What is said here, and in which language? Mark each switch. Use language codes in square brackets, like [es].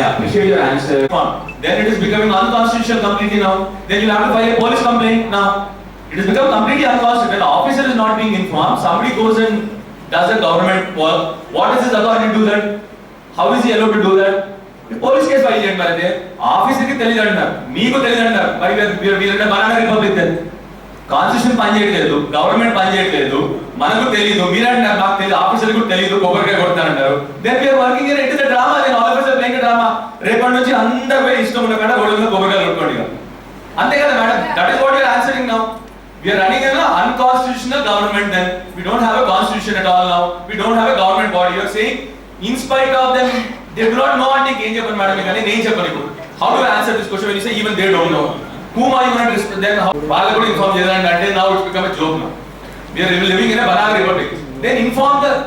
[en] I appreciate your answer. Then it is becoming unconstitutional completely now. Then you have to file a police complaint now. It has become completely unconstitutional. When the officer is not being informed, somebody goes and does the government work. What is his authority to do that? How is he allowed to do that? [te] Police case file చేయండి. మరి ఆఫీసర్కి తెలియదు అంటారు, మీకు తెలియదు అంటారు. మరి వీళ్ళంటే బనానా రిపబ్లిక్ కాన్స్టిట్యూషన్ పనిచేయట్లేదు, గవర్నమెంట్ పనిచేయట్లేదు, మనకు తెలియదు, మీరంటారు నాకు తెలియదు, ఆఫీసర్కి కూడా తెలియదు, కొబ్బరికాయ కొడతానంటారు. [en] Then we're working it is drama. Then officer playing drama. [te] రేపటి నుంచి అందరి పోయి ఇష్టం ఉన్న కాడ రోడ్డు మీద కొబ్బరికాయలు కొట్టుకోండి. అంతే కదా madam? [en] That is what you are answering now. We are running an unconstitutional government. Then we don't have a constitution at all now. We don't have a government body. You are saying in spite of them they do not know what they can [te] చెప్పండి madam. కానీ నేను చెప్పను ఇప్పుడు. [en] How do you answer this question when you say even they don't know? Whom are you going to respect? Then [te] వాళ్ళు కూడా inform చేయాలంటే అంటే [en] now it's become a joke now. We are living in a banana republic. Then inform the.